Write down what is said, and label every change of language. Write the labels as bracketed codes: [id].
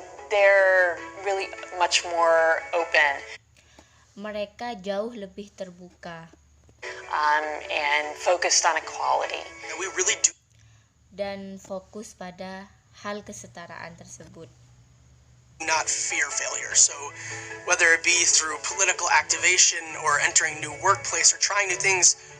[en] they're really much more open. [id] Mereka jauh lebih terbuka [en] And focused on equality. And we really do [id] dan fokus pada hal kesetaraan tersebut. [en] not fear failure. So whether it be through political activation or entering new workplace or trying new things,